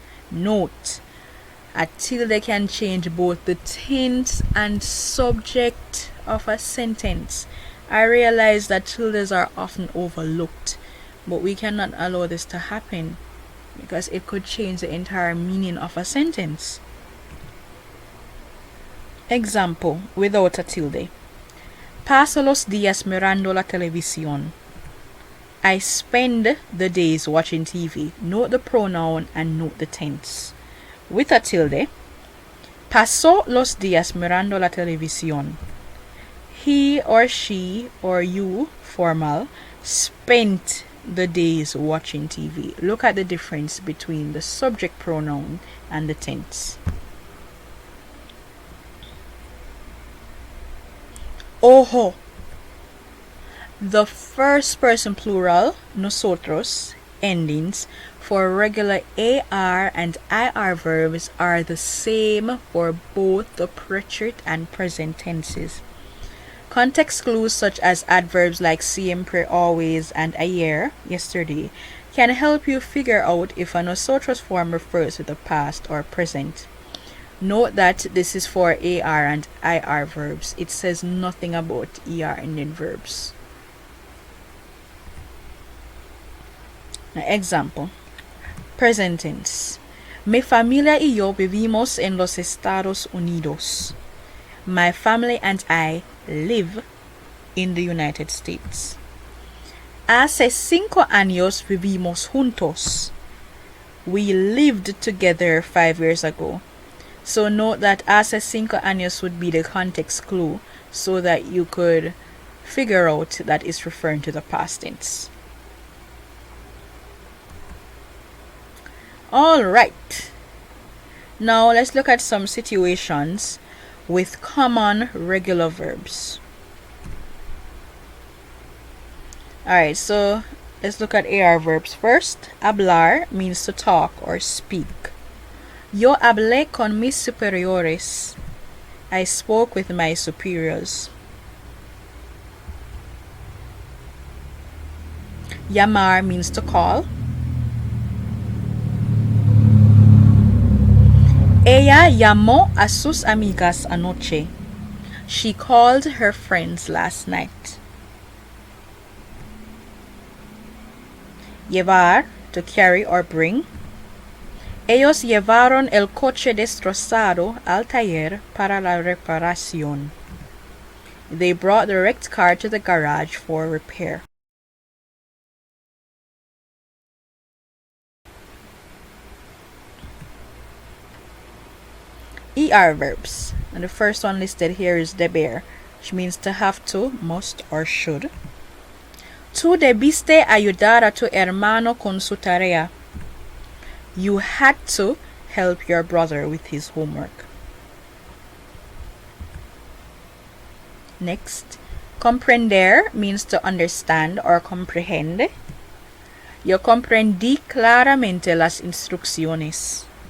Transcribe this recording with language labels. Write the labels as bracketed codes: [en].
[en] Note, a tilde can change both the tense and subject of a sentence. I realize that tildes are often overlooked, but we cannot allow this to happen, because it could change the entire meaning of a sentence. Example without a tilde. [es] Paso los días mirando la televisión. [en] I spend the days watching TV. Note the pronoun and note the tense. With a tilde. [es] Pasó los días mirando la televisión. [en] He or she or you, formal, spent the days watching TV. Look at the difference between the subject pronoun and the tense. Ojo. The first person plural, nosotros, endings for regular AR and IR verbs are the same for both the preterite and present tenses. Context clues such as adverbs like siempre, always, and ayer, yesterday, can help you figure out if a nosotros form refers to the past or present. Note that this is for AR and IR verbs. It says nothing about ER ending verbs. Now, example. Present tense. [es] Mi familia y yo vivimos en los Estados Unidos. [en] My family and I live in the United States. [es] Hace 5 años vivimos juntos. [en] We lived together 5 years ago. So note that [es] hace 5 años [en] would be the context clue so that you could figure out that it's referring to the past tense. Alright. Now let's look at some situations with common regular verbs. Alright, so let's look at AR verbs first. Hablar means to talk or speak. [es] Yo hablé con mis superiores. [en] I spoke with my superiors. Llamar means to call. [es] Ella llamó a sus amigas anoche. [en] She called her friends last night. Llevar, to carry or bring. [es] Ellos llevaron el coche destrozado al taller para la reparación. [en] They brought the wrecked car to the garage for repair. ER verbs. And the first one listed here is deber, which means to have to, must, or should. [es] Tú debiste ayudar a tu hermano con su tarea. [en] You had to help your brother with his homework. Next, comprender means to understand or comprehend. [es] Yo comprendí claramente las instrucciones.